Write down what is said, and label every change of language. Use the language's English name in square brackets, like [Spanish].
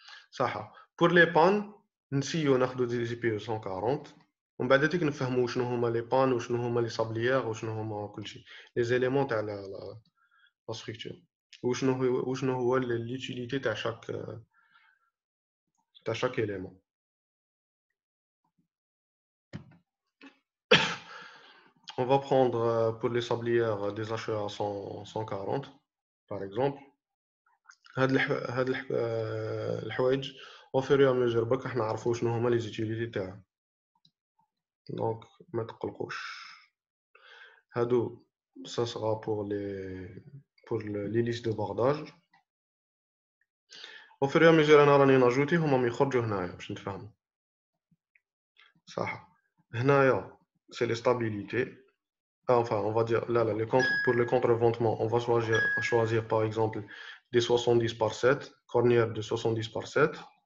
[Arabic] صح [French] pour les pannes [Arabic] نسيو ناخذوا دي IPE 140 ومن بعد تيك نفهموا شنو هما لي بان وشنو هما لي صابليير وشنو هما كلشي لي زيليمون تاع لا ستركتور وشنو هو ليوتيليتي تاع [French] chaque élément. On va prendre pour les sablières des HEA 140 par exemple. [Arabic] هاد الحوايج [French] au fur et à mesure [Arabic] برك احنا نعرفوا شنو هما لي زيتيليتي تاعها. [French] Donc [Arabic] ما تقلقوش. هادو [French] ça sera pour les listes de bordage. au fur et à mesure [Arabic] انا راني ناجوتي هما يخرجوا هنايا باش نتفاهموا صح هنايا [French] c'est les stabilités enfin on va dire là pour le contreventement on va choisir par exemple des 70 par 7 cornières de 70 par 7